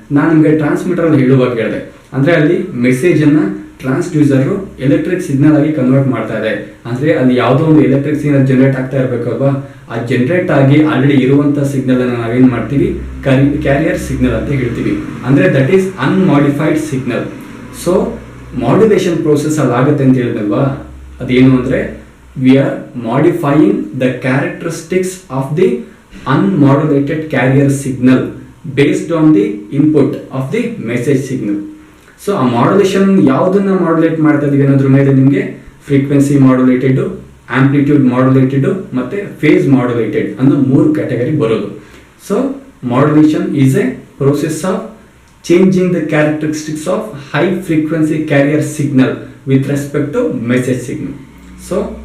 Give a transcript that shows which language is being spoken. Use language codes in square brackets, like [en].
[kn] ನಾನು ನಿಮಗೆ ಟ್ರಾನ್ಸ್ಮಿಟರ್ ಅಲ್ಲಿ ಹೇಳುವಾಗ ಹೇಳಿದೆ, ಅಂದ್ರೆ ಅಲ್ಲಿ ಮೆಸೇಜ್ ಅನ್ನ ಟ್ರಾನ್ಸ್ಡ್ಯೂಸರ್ ಎಲೆಕ್ಟ್ರಿಕ್ ಸಿಗ್ನಲ್ ಆಗಿ ಕನ್ವರ್ಟ್ ಮಾಡ್ತಾ ಇದೆ. ಅಂದ್ರೆ ಅಲ್ಲಿ ಯಾವುದೋ ಒಂದು ಎಲೆಕ್ಟ್ರಿಕ್ ಸಿಗ್ನಲ್ ಜನರೇಟ್ ಆಗ್ತಾ ಇರಬೇಕಲ್ವಾ, ಆ ಜನರೇಟ್ ಆಗಿ ಆಲ್ರೆಡಿ ಇರುವಂತ ಸಿಗ್ನಲ್ ಅನ್ನ ನಾವೇನ್ ಮಾಡ್ತೀವಿ, ಕ್ಯಾರಿಯರ್ ಸಿಗ್ನಲ್ ಅಂತ ಹೇಳ್ತೀವಿ. [en] ಅಂದ್ರೆ that is unmodified signal. [kn] So modulation process ಅಲ್ಲಿ ಆಗುತ್ತೆ ಅಂತ ಹೇಳಿದ್ನಲ್ವಾ, ಅದೇನು ಅಂದ್ರೆ [en] we are modifying the characteristics of the unmodulated carrier signal based on the input of the message signal. [kn] So ಆ ಮಾಡ್ಯುಲೇಷನ್ ಯಾವುದನ್ನ ಮಾಡ್ಯುಲೇಟ್ ಮಾಡ್ತಾ ಇದೀವಿ ಅನ್ನೋದ್ರ ಮೇಲೆ ನಿಮಗೆ ಫ್ರೀಕ್ವೆನ್ಸಿ ಮಾಡ್ಯುಲೇಟೆಡ್, ಆಂಪ್ಲಿಟ್ಯೂಡ್ ಮಾಡ್ಯುಲೇಟೆಡ್ ಮತ್ತೆ ಫೇಸ್ ಮಾಡ್ಯುಲೇಟೆಡ್ ಅನ್ನೋ 3 ಕ್ಯಾಟಗರಿ ಬರೋದು. [en] So modulation is a process of changing the characteristics of high frequency carrier signal with respect to message signal. So